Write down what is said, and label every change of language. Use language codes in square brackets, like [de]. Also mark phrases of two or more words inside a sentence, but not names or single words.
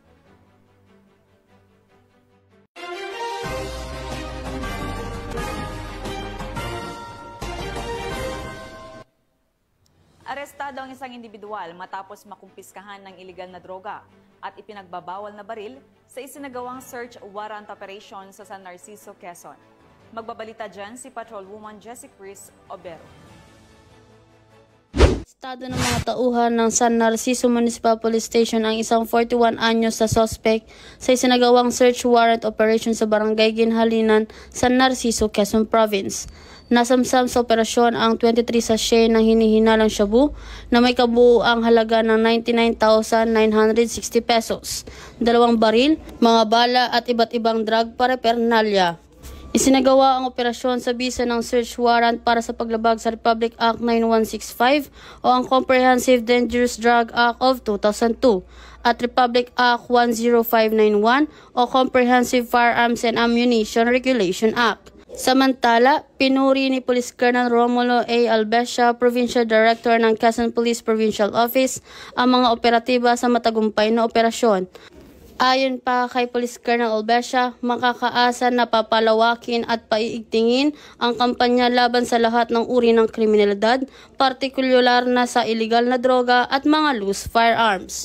[tl] Arestado ang isang individual matapos makumpiskahan ng iligal na droga at ipinagbabawal na baril sa isinagawang [en] search warrant operation [tl] sa San Narciso, Quezon. Magbabalita dyan si Patrolwoman Jessie Chris Obero. Estado ng mga tauhan ng San Narciso Municipal Police Station ang isang 41 anyos na suspect sa isinagawang [en] search warrant operation [tl] sa Barangay Ginhalinan, San Narciso, Quezon Province. Nasamsam sa operasyon ang 23 sachet ng hinihinalang shabu na may kabuuang halaga ng 99,960 pesos, 2 baril, mga bala at iba't ibang [en] drug paraphernalia. [tl] Isinagawa ang operasyon sa bisa ng [en] search warrant [tl] para sa paglabag sa Republic Act 9165 o ang Comprehensive Dangerous Drug Act of 2002 at Republic Act 10591 o Comprehensive Firearms and Ammunition Regulation Act. Samantala, pinuri ni Police Colonel Romulo A. Albesia, [en] Provincial Director [tl] ng Quezon Police Provincial Office, ang mga operatiba sa matagumpay na operasyon. Ayon pa kay Police Colonel Albesia, makakaasa na papalawakin at paiigtingin ang kampanya laban sa lahat ng uri ng kriminalidad, partikular na sa iligal na droga at mga [en] loose firearms.